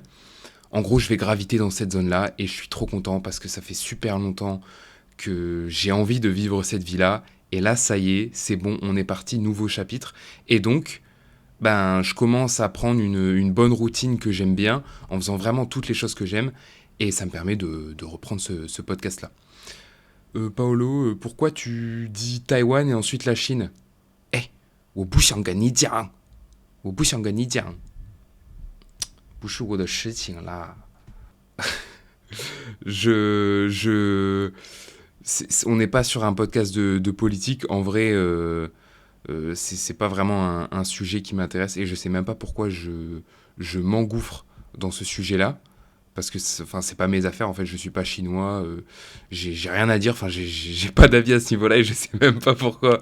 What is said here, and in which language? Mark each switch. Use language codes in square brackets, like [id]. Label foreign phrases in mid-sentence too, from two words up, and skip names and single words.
[fr] En gros, je vais graviter dans cette zone-là, et je suis trop content parce que ça fait super longtemps que j'ai envie de vivre cette vie-là, et là, ça y est, c'est bon, on est parti, nouveau chapitre. Et donc, ben, je commence à prendre une bonne routine que j'aime bien, en faisant vraiment toutes les choses que j'aime, et ça me permet de reprendre ce podcast-là. Paolo, pourquoi tu dis Taïwan et ensuite la Chine? [zh] Eh, 我不想跟你讲，不是我的事情啦。 [fr] On n'est pas sur un podcast de politique. En vrai, c'est pas vraiment un sujet qui m'intéresse et je sais même pas pourquoi je m'engouffre dans ce sujet-là. Parce que enfin, c'est pas mes affaires, en fait, je suis pas chinois, j'ai rien à dire, enfin, j'ai pas d'avis à ce niveau-là et je sais même pas pourquoi.